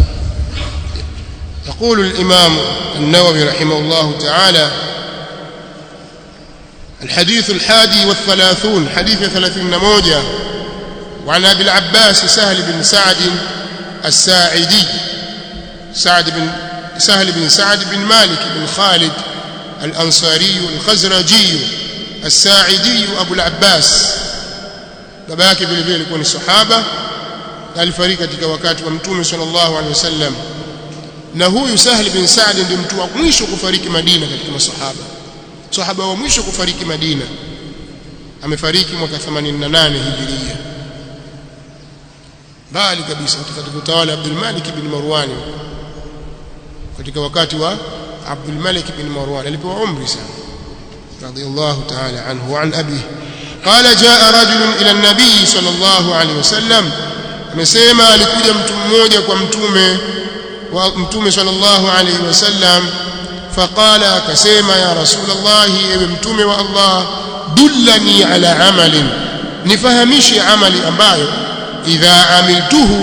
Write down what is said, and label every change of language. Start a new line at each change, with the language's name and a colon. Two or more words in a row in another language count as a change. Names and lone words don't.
Arabic: يقول الإمام النووي رحمه الله تعالى: الحديث 31 حديث 31 وعن أبي العباس سهل بن سعد الساعدي، سهل بن سعد بن مالك بن خالد الأنصاري الخزرجي الساعدي أبو العباس.
Swahili: babake vile vile alikuwa ni sahaba, alifariki katika wakati wa Mtume
Arabic: صلى الله عليه وسلم.
Swahili: Na huyu Sahl bin Sa'd ndiye mtu wa mwisho kufariki Madina katika masahaba, sahaba wa mwisho kufariki Madina. Amefariki mwaka 88 Hijiria, bali kabisa katika utawala Abdul Malik bin Marwan, katika wakati wa Abdul Malik bin Marwan alipokuwa umri sana,
Arabic: رضي الله تعالى عنه. وعن أبي قال: جاء رجل إلى النبي صلى الله عليه وسلم،
Swahili: amesema alikuja mtu mmoja kwa mtume
Arabic: صلى الله عليه وسلم.
Swahili: faqala akasema
Arabic: يا رسول الله
Swahili: ewe mtume wa Allah
Arabic: دلني على عمل
Swahili: nifahamishe amali ambayo
Arabic: إذا عملته